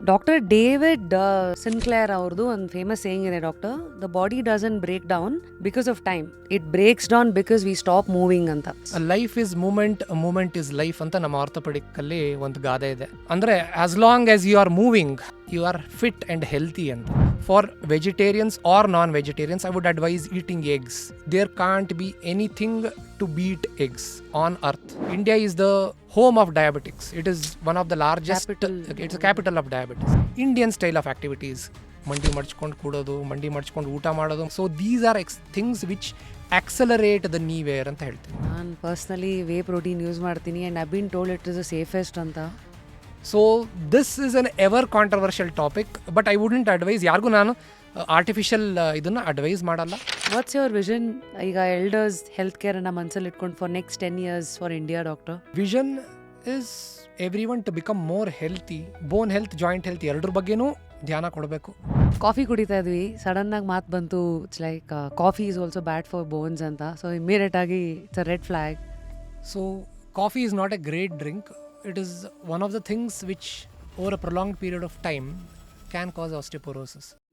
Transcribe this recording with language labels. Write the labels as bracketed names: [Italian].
[English] doctor David Sinclair [Kannada] ಅವ್ರದ್ದು ಒಂದು [English] famous saying [Kannada] ಇದೆ [English] doctor, the body doesn't break down because of time, it breaks down because we stop moving [Kannada] ಅಂತ. [English] life is moment, moment is life [Kannada] ಅಂತ ನಮ್ಮ orthopaedic ಅಲ್ಲಿ ಒಂದು ಗಾದೆ ಇದೆ. ಅಂದ್ರೆ [English] as long as you are moving you are fit and healthy [Kannada] ಅಂತ. [English] For vegetarians or non vegetarians I would advise eating eggs. There can't be anything to beat eggs on earth. India is the home of diabetics. It is one of the largest it's a capital of diabetes. Indian style of activities, [Kannada] ಮಂಡಿ ಮಡ್ಚ್ಕೊಂಡು ಕೂಡೋದು, ಮಂಡಿ ಮಡ್ಚ್ಕೊಂಡು ಊಟ ಮಾಡೋದು, [English] so these are things which accelerate the knee wear [Kannada] ಅಂತ ಹೇಳ್ತೀನಿ. ನಾನು [English] personally whey protein use [Kannada] ಮಾಡ್ತೀನಿ [English] and I been told it is the safest [Kannada] ಅಂತ. [English] so this is an ever controversial topic, but I wouldn't advise, [Kannada] ಯಾರಿಗೂ ನಾನು [English] artificial [Kannada] ಇದನ್ನು advice ಮಾಡಲ್ಲ. [English] what's your vision [Kannada] ಈಗ [English] elders [Kannada] ಹೆಲ್ತ್ ಕೇರನ್ನು ಮನಸ್ಸಲ್ಲಿ ಇಟ್ಕೊಂಡು [English] For next 10 years for India doctor? Vision is everyone to become more healthy, bone health, joint health [Kannada] ಎರಡರ ಬಗ್ಗೆನೂ ಧ್ಯಾನ ಕೊಡಬೇಕು. ಕಾಫಿ ಕುಡಿತಾ ಇದ್ವಿ, ಸಡನ್ನಾಗಿ ಮಾತು ಬಂತು [English] it's like coffee is also bad for bones [Kannada] ಅಂತ. [English] so immediate [Kannada] ಆಗಿ [English] It's a red flag. So coffee is not a great drink. It is one of the things which over a prolonged period of time can cause osteoporosis.